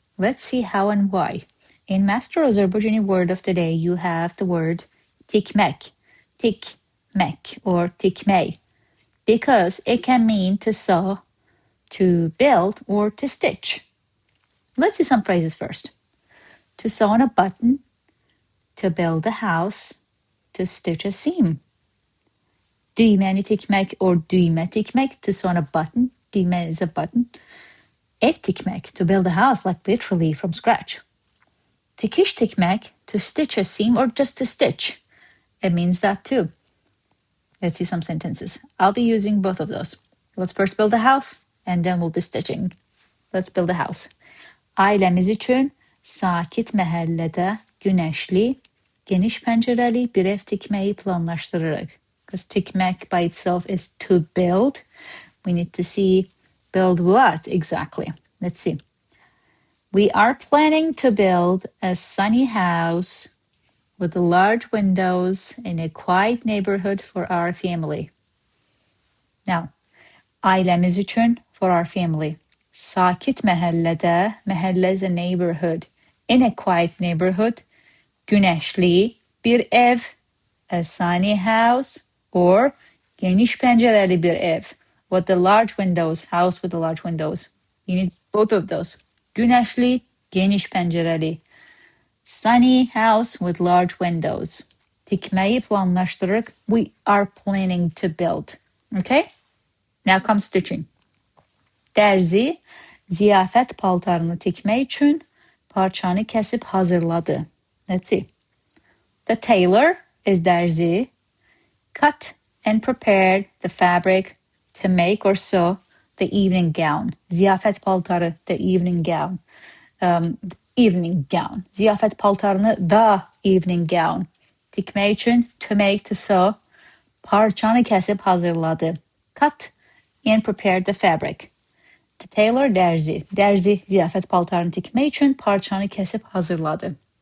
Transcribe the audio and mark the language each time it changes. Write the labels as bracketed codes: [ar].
[en] Let's see how and why. In Master Azerbaijani word of the day, you have the word TİKMÄK, TİKMÄK or TİKMEY, because it can mean to sew, to build, or to stitch. Let's see some phrases first. To sew on a button, to build a house, to stitch a seam. [az] Düyməni TİKMƏK [en] or [az] Düymə TİKMЭK, [en] to sew on a button. Düymə is a button. Ev TİKMEK, to build a house, like literally from scratch. Dikiş TİKMEK, to stitch a seam or just to stitch. It means that too. Let's see some sentences. I'll be using both of those. Let's first build a house and then we'll be stitching. Let's build a house. [az] Ailəmiz üçün sakit məhəllədə günəşli, geniş pəncərəli bir ev tikməyi planlaşdırırıq. [en] Because tikmək by itself is to build. We need to see build what exactly. Let's see. We are planning to build a sunny house with large windows in a quiet neighborhood for our family. Now, [az] ailəmiz üçün [en] for our family. [az] Sakit məhəllədə, [en] məhəllə is a neighborhood. In a quiet neighborhood, [az] günəşli bir ev, [en] a sunny house, or [az] geniş pəncərəli bir ev, [en] with the large windows, house with the large windows. You need both of those. [az] Günəşli, geniş pəncərəli. [en] Sunny house with large windows. [az] Tikməyi planlaşdırırıq. [en] We are planning to build. Okay? Now comes stitching. [az] Dərzi ziyafət paltarını tikmək üçün parçanı kəsib hazırladı. [en] Let's see. The tailor is dərzi. Cut and prepared the fabric to make or sew the evening gown. [az] Ziyafət paltarı, [en] the evening gown. Evening gown. [az] Ziyafət paltarını [en] the evening gown. [az] Tikmək üçün [en] to make, to sew. [az] Parçanı kəsib hazırladı. [en] Cut and prepared the fabric. The tailor dərzi. [az] Dərzi ziyafət paltarını tikmək üçün parçanı kəsib hazırladı.